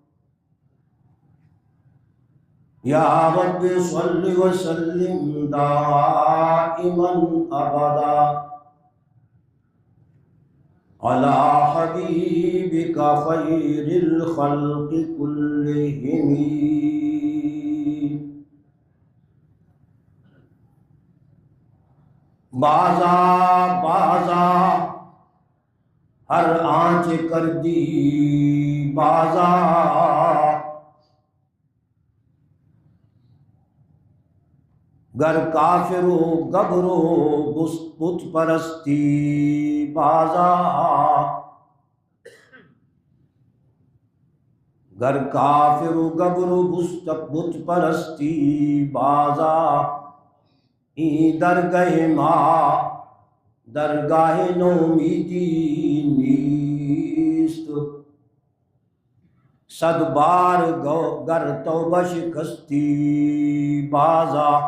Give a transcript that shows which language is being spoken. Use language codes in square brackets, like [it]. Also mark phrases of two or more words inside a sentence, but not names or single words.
[ar] يا رب صل وسلم دائما أبدا على حبيبك خير الخلق كلهم [fa] بازا بازا ہر آنچ کر دی بازا، گر کافر و گبر و بت پرستی بازا، گر کافر و گبر و بت پرستی بازا، این درگاہ ما درگاہ نومیدی نیست، صد بار گر توبہ شکستی بازا۔